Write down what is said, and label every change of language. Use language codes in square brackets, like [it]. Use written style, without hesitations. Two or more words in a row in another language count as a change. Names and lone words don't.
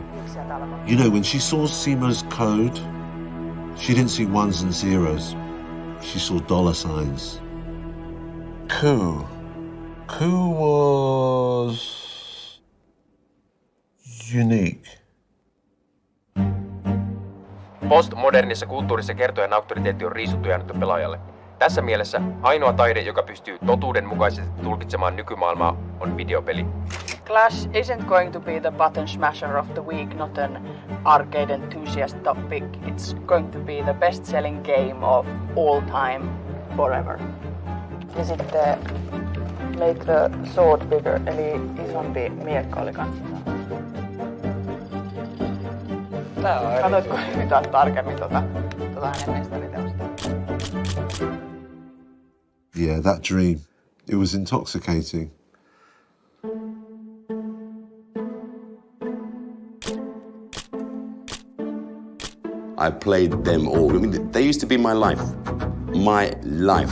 [en] You know, when she saw Simo's code, she didn't see ones and zeros. She saw $signs. Ku was unique. [fi] Postmodernissa kulttuurissa kertojan auktoriteetti on riisuttu ja annettu pelaajalle. Tässä mielessä ainoa taide, joka pystyy totuudenmukaisesti tulkitsemaan nykymaailmaa, on videopeli. [en] Clash isn't going to be the button smasher of the week, not an arcade enthusiast topic. It's going to be the best-selling game of all time, forever. [fi] Ja sitten [en] make the sword bigger, [fi] eli isompi miekka oli kanssa. Katoitko yhtään tarkemmin hänen mestariteosta? [en] Yeah, that dream. It was intoxicating. I played them all. I mean, they used to be my life. My life.